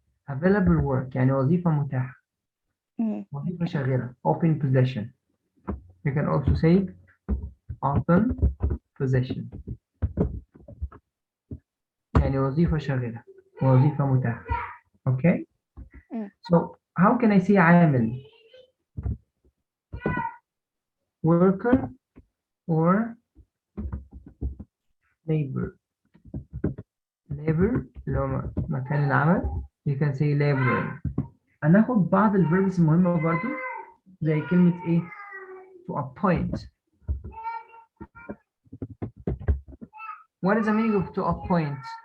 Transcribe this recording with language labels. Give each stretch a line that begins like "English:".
Arabic: available work يعني وظيفة متاحة. وظيفة شاغرة. Open position.
English: You can also say open position.
Arabic: يعني وظيفة شاغرة. وظيفة متاحة. Okay?
English: So how can I say عامل? Worker or labor.
Arabic: Labor اللي هو مكان العمل.
English: You can say laborer.
Arabic: هناخد بعض الverbs المهمة برضو زي كلمة إيه؟ To appoint.
English: What is the meaning of to appoint?